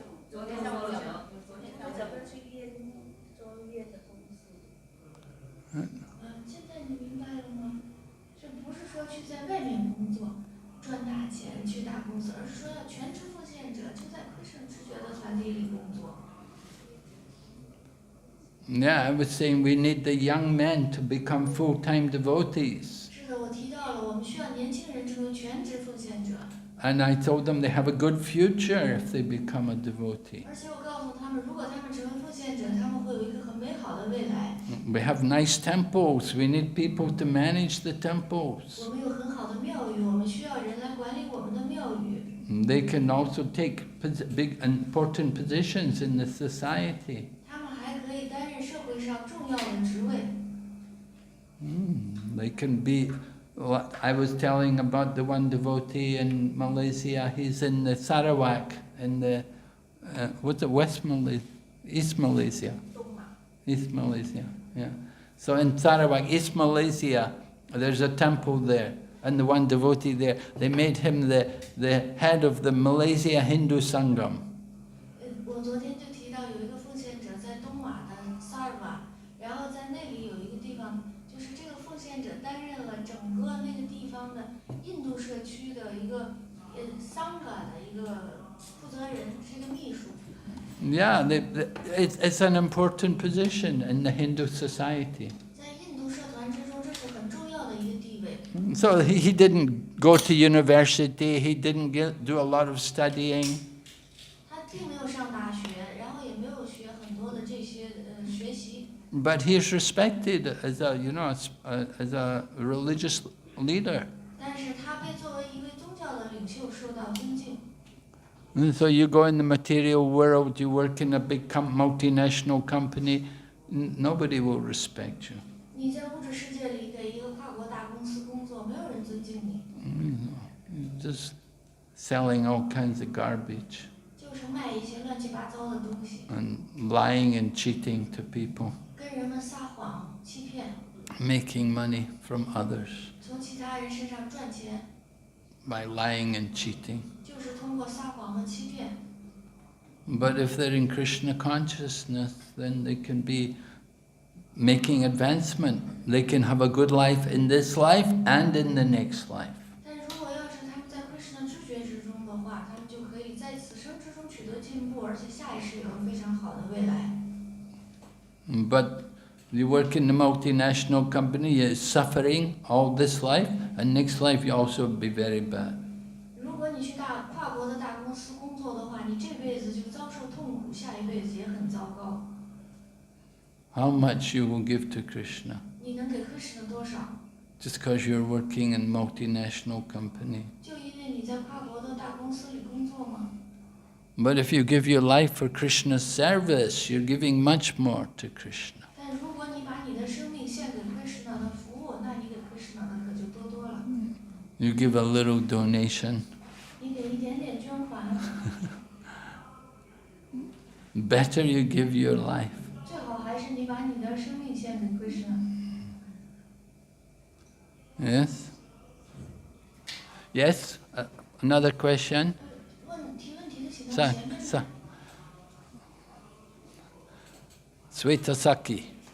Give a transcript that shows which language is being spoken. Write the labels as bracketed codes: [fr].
[zh] 昨天上午讲，他讲不要去医院做医院的公司。现在你明白了吗？这不是说去在外面工作赚大钱去大公司，而是说要全职奉献者，就在 Krishna 直觉的团体里工作。 [en] Yeah, I was saying we need the young men to become full-time devotees. [zh] 是的，我提到了，我们需要年轻人成为全职奉献者。 [en] And I told them they have a good future if they become a devotee. [zh] 而且我告诉他们，如果他们成为奉献者，他们会有一个很美好的未来。 [en] We have nice temples. We need people to manage the temples. [zh] 我们有很好的庙宇，我们需要人来管理我们的庙宇。 [en] They can also take big, important positions in the society. [zh] 他们还可以担任社会上重要的职位。 [en] They can be. I was telling about the one devotee in Malaysia. He's in the Sarawak, in the what's it, West Malaysia, East Malaysia, East Malaysia. Yeah. So in Sarawak, East Malaysia, there's a temple there, and the one devotee there, they made him the head of the Malaysia Hindu Sangam. [zh] 我昨天就提到有一个奉献者在东马的萨尔瓦，然后在那里有一个地方，就是这个奉献者担任了整个那个地方的印度社区的一个桑嘎的一个负责人，是一个秘书。 [en] Yeah, it's an important position in the Hindu society. [zh] 在印度社团之中，这是很重要的一个地位。 [en] So he didn't go to university, he didn't do a lot of studying. [zh] 他并没有上大学，然后也没有学很多的这些学习。 [en] But he's respected as as a religious leader. [zh] 但是他被作为一位宗教的领袖受到尊敬。 [en] And so you go in the material world, you work in a big multinational company, nobody will respect you. [zh] 你在物质世界里给一个跨国大公司工作，没有人尊敬你。 [en] You're just selling all kinds of garbage [zh] 就是卖一些乱七八糟的东西， [en] and lying and cheating to people, [zh] 跟人们撒谎、欺骗， [en] making money from others [zh] 从其他人身上赚钱， [en] by lying and cheating. [zh] 就是通过撒谎和欺骗。 [en] But if they're in Krishna consciousness, then they can be making advancement. They can have a good life in this life and in the next life. [zh] 但如果要是他们在 Krishna 知觉之中的话，他们就可以在此生之中取得进步，而且下一世有非常好的未来。 [en] But you work in a multinational company, you're suffering all this life, and next life you also be very bad. [zh] 如果你去跨国的大公司工作的话，你这辈子就遭受痛苦，下一辈子也很糟糕。 [en] How much you will give to Krishna? [zh] 你能给Krishna多少？ [en] Just because you're working in a multinational company. [zh] 就因为你在跨国的大公司里工作吗？ [en] But if you give your life for Krishna's service, you're giving much more to Krishna. [zh] 但如果你把你的生命献给Krishna的服务，那你给Krishna的可就多多了。 [en] You give a little donation. [zh] 你给一点点捐款， [en] Better you give your life. [zh] 最好还是你把你的生命献给Krishna。 [en] Yes? Yes? Another question? [zh] 提问题的请到 Sa, 前面。 sa. Swetasaki.